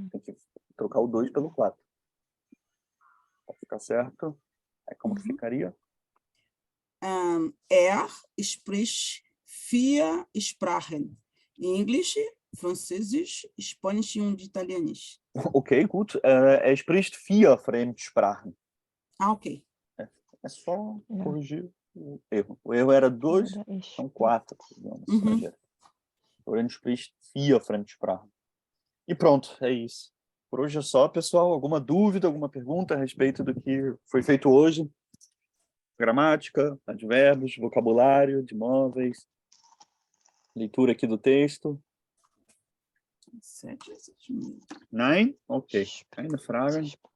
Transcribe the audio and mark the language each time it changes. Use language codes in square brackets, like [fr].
[pt] Tem que trocar o 2 pelo 4. Para ficar certo. Aí como que ficaria? [de] Spricht 4 Sprachen. English, Französisch, Spanisch und Italienisch. Ok, gut. Spricht 4 Fremdsprachen. Ok. [pt] É só corrigir o erro. O erro era 2, são 4 idiomas estrangeiros. [de] Florian spricht 4 Fremdsprachen. [pt] E pronto, é isso. Por hoje é só, pessoal. Alguma dúvida, alguma pergunta a respeito do que foi feito hoje? Gramática, advérbios, vocabulário de móveis, leitura aqui do texto. 7 a 7. [de] Nein? Ok. Keine Fragen?